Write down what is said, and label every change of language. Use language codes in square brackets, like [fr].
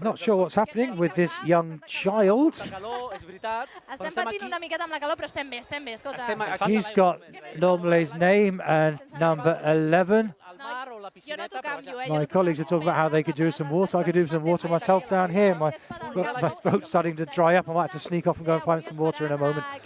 [en] Not sure what's happening with this young child. [ca] Estem patint una miqueta amb la calor, però estem bé, escolta. [en] He's got Dembélé's name and number 11. My colleagues are talking about how they could do some water. I could do some water myself down here. My throat's starting to dry up. I might have to sneak off and go and find some water in a moment.